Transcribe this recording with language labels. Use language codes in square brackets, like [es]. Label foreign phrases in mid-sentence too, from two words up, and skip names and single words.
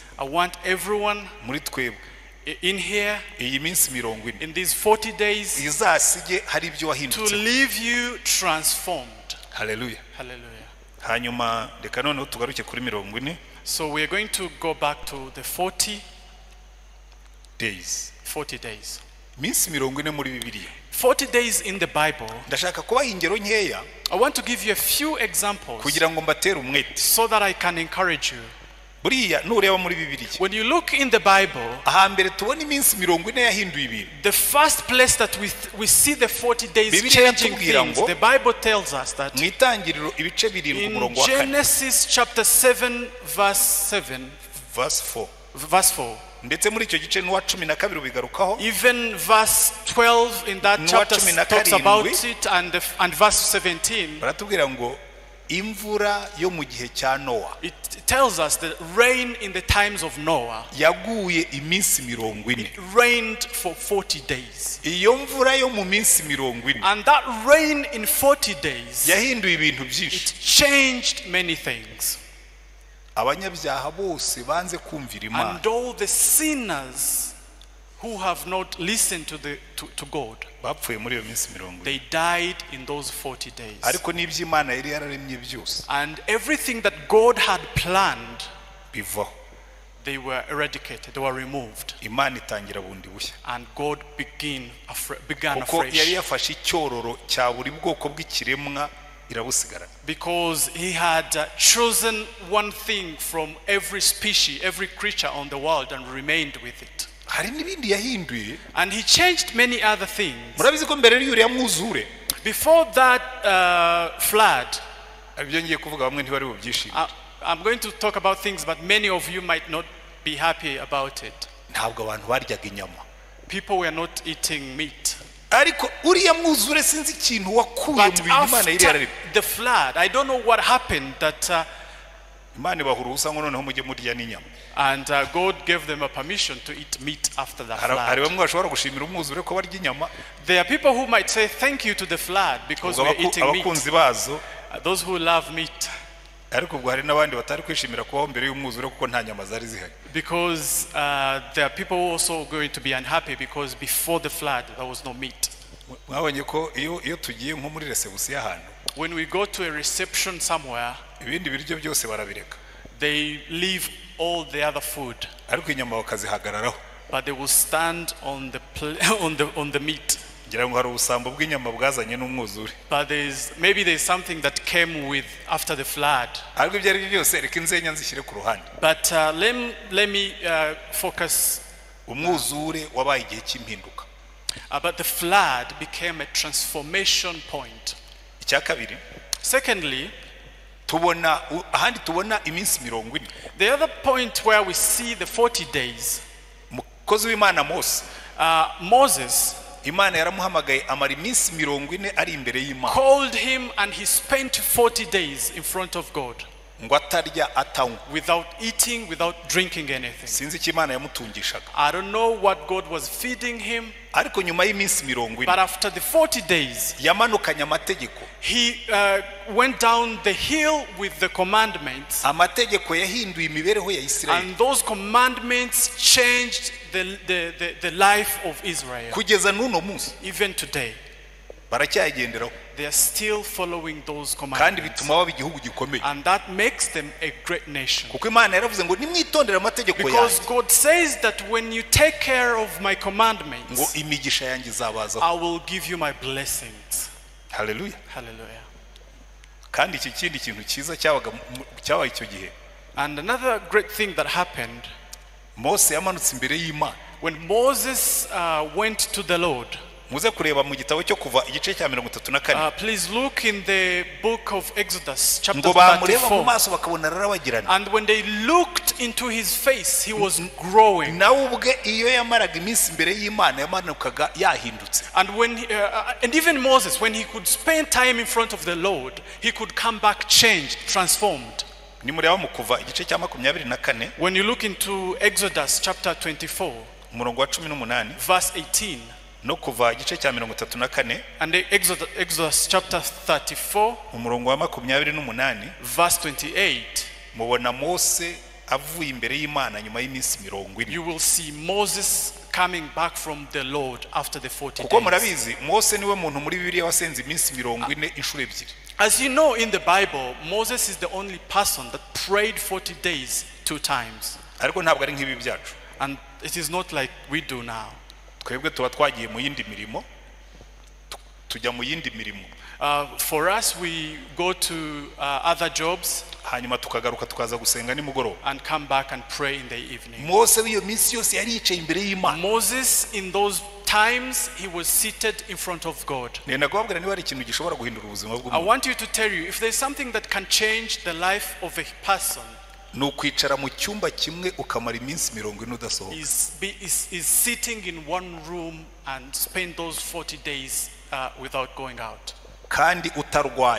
[en] I want everyone in here, in these 40 days, to leave you transformed. Hallelujah. Hallelujah. So we are going to go back to the 40 days. 40 days. [rw] Minsi 40 muri Bibiliya. [en] 40 days in the Bible. [rw] Ndashaka kubaha ingero nkeya. [en] I want to give you a few examples [rw] kugira ngo mbatere umwete. [en] So that I can encourage you. [rw] Buriya nureba muri Bibiliya. [en] When you look in the Bible, [rw] ahambere tubona iminsi 40 yahinduye ibintu. [en] The first place that we see the 40 days changing things, the Bible tells us that [rw] mwitangiriro ibice 7 umurongo wa 4. [en] Genesis chapter 7 verse 7 verse 4. [rw] ndetse muri icyo gice n'uwa 12 bigarukaho. [en] Even verse 12 in that chapter talks about it, and verse 17 [rw] baratubwira ngo imvura yo mu gihe cya Noah. [en] It tells us that rain in the times of Noah [rw] yaguye iminsi 40. [en] It rained for 40 days. [rw] iyo mvura yo mu minsi 40 [en] and that rain in 40 days [rw] yahinduye ibintu byinshi. [en] It changed many things. [rw] abanyabyaha bose banze kumvira Imana. [en] And all the sinners who have not listened to God, [rw] bapfuye muri iyo minsi 40. [en] they died in those 40 days. [rw] ariko n'ibyo Imana yari yararemye byose, [en] and everything that God had planned, [rw] bivaho. [en] they were eradicated, they were removed. [rw] Imana itangira bundi bushya. [en] And God began [rw] kuko [en] afresh. [rw] yari yafashe icyororo cya buri bwoko bw'ikiremwa irabusigarana. [en] Because he had chosen one thing from every species, every creature on the world, and remained with it. [rw] hari n'ibindi yahinduye. [en] And he changed many other things. [rw] murabizi ko mbere y'uriya mwuzure, [en] before that flood, [rw] ibyo ngiye kuvuga bamwe ntibari bubyishime. [en] I'm going to talk about things, but many of you might not be happy about it. [rw] ntabwo abantu baryaga inyama. [en] People were not eating meat. [rw] ariko uriya mwuzure sinzi ikintu wakuye mu bintu Imana yari yararemye. [en] The flood, I don't know what happened that [rw] Imana bahuru usa ngo noneho mujye murya n'inyama. [en] And God gave them a permission to eat meat after the flood. [rw] hari bamwe bashobora gushimira umwuzure ko barya inyama. [en] There are people who might say thank you to the flood because we are eating meat. [rw] abakunzi bazo, [en] those who love meat. [rw] ariko ubwo hari n'abandi batari kwishimira kubaho mbere y'umwuzure kuko nta nyama zari zihari. [en] Because there are people also going to be unhappy because before the flood there was no meat. [rw] mwabonye ko iyo tugiye nko muri reception y'ahantu, [en] when we go to a reception somewhere, [rw] ibindi biryo byose barabireka. [en] they leave all the other food, [rw] ariko inyama bakazihagararaho. [en] but they will stand on the meat. [rw] ngira ngo hari ubusambo bw'inyama bwazanye n'umwuzure. [en] But maybe there's something that came with after the flood. [rw] ariko ibyo ari byo byose reka inzenya nzishyire ku ruhande. [en] But let me focus. [rw] umwuzure wabaye igihe cy'impinduka. [en] But the flood became a transformation point. [rw] icya kabiri, [en] secondly, [rw] ahandi tubona iminsi 40. [en] the other point where we see the 40 days, [rw] umukozi w'Imana [en] Moses, [rw] Imana yaramuhamagaye amara iminsi 40 ari imbere y'Imana. [en] called him and he spent 40 days in front of God. [rw] ngo atarya atanywa. [en] Without eating, without drinking anything. [rw] sinzi icyo Imana yamutungishaga. [en] I don't know what God was feeding him. [rw] ariko nyuma y'iminsi 40, [en] but after the 40 days, [rw] yamanukanye amategeko. [en] he went down the hill with the commandments. [rw] amategeko yahinduye imibereho ya Isirayeli. [en] And those commandments changed the life of Israel. [rw] kugeza n'uno munsi, [en] even today, [rw] baracyagenderaho. [en] they are still following those [rw] kandi [en] commandments. [rw] bituma baba igihugu gikomeye. [en] And that makes them a great nation. [rw] kuko Imana yaravuze ngo nimwitondere amategeko [en] Because [rw] yanjye, [en] God says that when you take care of my [rw] ngo [en] commandments, [rw] imigisha yanjye izabazaho. [en] I will give you my blessings. [rw] Haleluya. [en] Hallelujah. [rw] kandi iki kindi kintu cyiza cyabaye icyo gihe, [en] And another great thing that happened, [rw] Mose yamanutse imbere y'Imana. [en] when Moses went to the Lord. [rw] muze kureba mu gitabo cyo kuva igice cya 34. [en] Please look in the book of Exodus chapter [rw] ngo bamureba mu [en] 34. [rw] maso bakabona arabagirana. [en] And when they looked into his face, he was growing. [rw] nawe ubwe iyo yamaraga iminsi imbere y'Imana yamanukaga yahindutse. [en] And and even Moses, when he could spend time in front of the Lord, he could come back changed, transformed. [rw] nimureba mu kuva igice cya 24, [en] When you look into Exodus chapter 24, [rw] umurongo wa 18, [en] verse 18, [rw] no kuva igice cya 34, [en] and Exodus chapter 34, [rw] umurongo wa 28, [en] verse 28, [rw] mubona Mose avuye imbere y'Imana nyuma y'iminsi 40. [en] you will see Moses coming back from the Lord after the 40 [rw] kuko [en] days. [rw] murabizi Mose niwe muntu muri Bibiliya wasenze iminsi 40 inshuro ebyiri. [en] As you know, in the Bible, Moses is the only person that prayed 40 days 2 times. [rw] ariko ntabwo ari nk'ibi byacu. [en] And it is not like we do now. [rw] Twebwe tuba twagiye mu yindi mirimo, tujya mu yindi mirimo. [en] For us, we go to other jobs [rw] hanyuma tukagaruka tukaza gusenga nimugoroba [en] and come back and pray in the evening. [rw] Mose w'iyo minsi yose yari yicaye imbere y'Imana. [en] Moses, in those times, he was seated in front of God. [rw] Nenda kubabwira niba ari ikintu gishobora guhindura ubuzima [en] I [rw] bw'umuntu. [en] want you to tell you, if there's something that can change the life of a person, [rw] ni ukwicara mu cyumba kimwe ukamara iminsi 40 udasohoka. [en] is sitting in one room and spend those 40 days without going out. [rw] Kandi utarwaye.